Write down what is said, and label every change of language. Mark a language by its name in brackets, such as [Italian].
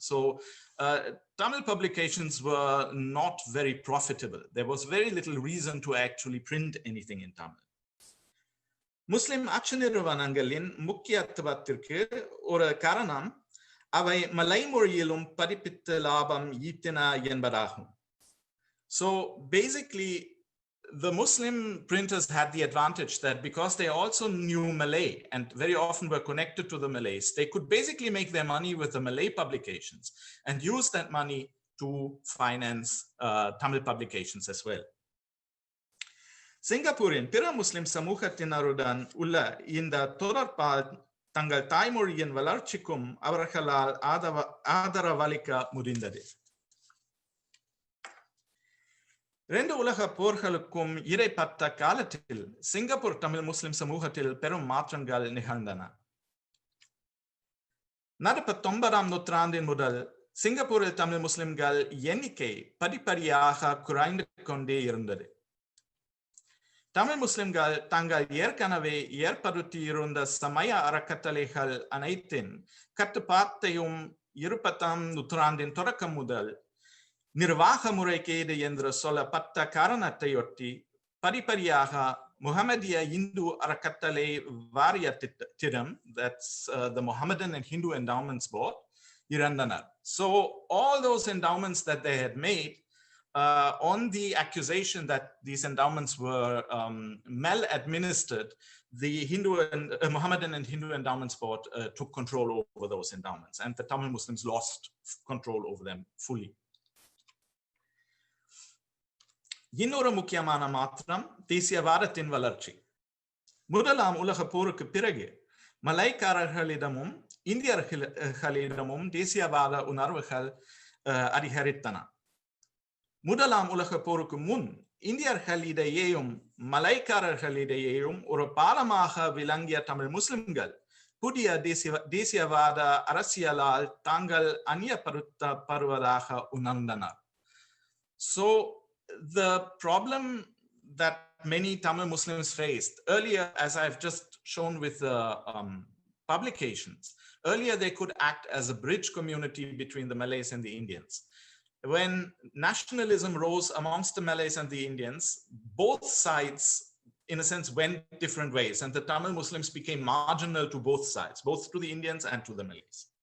[English] So Tamil publications were not very profitable. There was very little reason to actually print anything in Tamil. [Tamil] முஸ்லிம் அச்சு நிறுவனங்களின் முக்கியத்துவத்திற்கு ஒரு காரணம் அவை மலை மொழியிலும் பதிப்பித்து லாபம் ஈட்டின என்பதாகும். [English] So basically the Muslim printers had the advantage that because they also knew Malay and very often were connected to the Malays, they could basically make their money with the Malay publications and use that money to finance Tamil publications as well. [Tamil] சிங்கப்பூரின் பிற முஸ்லிம் சமூகத்தினருடன் உள்ள இந்த தொடர்பால் தங்கள் தாய்மொழியின் வளர்ச்சிக்கும் அவர்களால் ஆதரவளிக்க முடிந்தது. 2 உலக போர்களுக்கும் இடைப்பட்ட காலத்தில் சிங்கப்பூர் தமிழ் முஸ்லிம் சமூகத்தில் பெரும் மாற்றங்கள் நிகழ்ந்தன. நடப்பு 19ஆம் நூற்றாண்டின் முதல் சிங்கப்பூரில் தமிழ் முஸ்லிம்கள் எண்ணிக்கை படிப்படியாக குறைந்து கொண்டே இருந்தது. தமிழ் முஸ்லிம்கள் தாங்கள் ஏற்கனவே ஏற்படுத்தியிருந்த சமய அறக்கட்டளைகள் அனைத்தின் கட்டுப்பாட்டையும் 20ஆம் நூற்றாண்டின் தொடக்கம் முதல் நிர்வாக முறைகேடு என்று சொல்லப்பட்ட காரணத்தையொட்டி படிப்படியாக முகமதிய இந்து அறக்கட்டளை வாரியத்திடம், [English] that's the Mohammedan and Hindu Endowments Board, [Tamil] இறந்தனர். [English] So all those endowments that they had made on the accusation that these endowments were mal-administered, the Mohammedan and Hindu Endowments Board took control over those endowments, and the Tamil Muslims lost control over them fully. [Tamil] இன்னொரு முக்கியமான மாற்றம் தேசியவாதத்தின் வளர்ச்சி. முதலாம் உலக போருக்கு பிறகு மலைக்காரர்களிடமும் இந்தியர்களிடமும் தேசியவாத உணர்வுகள் அதிகரித்தன. முதலாம் உலக போருக்கு முன் இந்தியர்களிடையேயும் மலைக்காரர்களிடையேயும் ஒரு பாலமாக விளங்கிய தமிழ் முஸ்லிம்கள் புதிய தேசியவாத அரசியலால் தாங்கள் அந்நியப்படுத்தப்படுவதாக உணர்ந்தனர். [English] So the problem that many Tamil Muslims faced earlier, as I've just shown with the publications, earlier they could act as a bridge community between the Malays and the Indians. When nationalism rose amongst the Malays and the Indians, both sides, in a sense, went different ways, and the Tamil Muslims became marginal to both sides, both to the Indians and to the Malays.